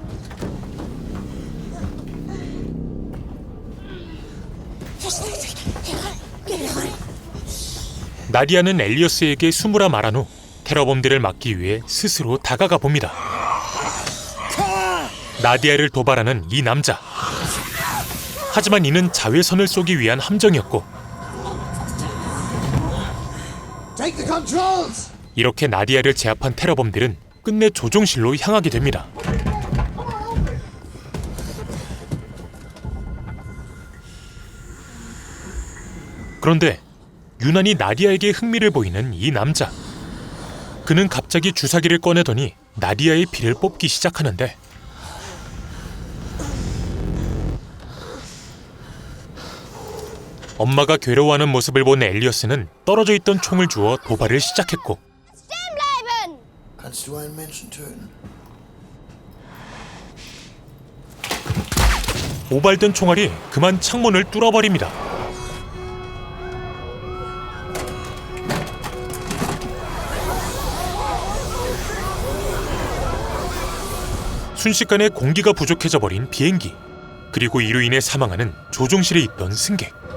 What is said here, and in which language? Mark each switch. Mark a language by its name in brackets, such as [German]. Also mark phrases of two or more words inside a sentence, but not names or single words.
[Korean] 나디아는 엘리어스에게 숨으라 말한 후 테러범들을 막기 위해 스스로 다가가 봅니다. 나디아를 도발하는 이 남자. 하지만 이는 자외선을 쏘기 위한 함정이었고 [English] Take the controls. [Korean] 이렇게 나디아를 제압한 테러범들은 끝내 조종실로 향하게 됩니다. 그런데 유난히 나디아에게 흥미를 보이는 이 남자. 그는 갑자기 주사기를 꺼내더니 나디아의 피를 뽑기 시작하는데 엄마가 괴로워하는 모습을 본 엘리어스는 떨어져 있던 총을 주워 도발을 시작했고 [German] Kannst du einen Menschen töten? [Korean] 오발된 총알이 그만 창문을 뚫어버립니다. 순식간에 공기가 부족해져 버린 비행기, 그리고 이로 인해 사망하는 조종실에 있던 승객.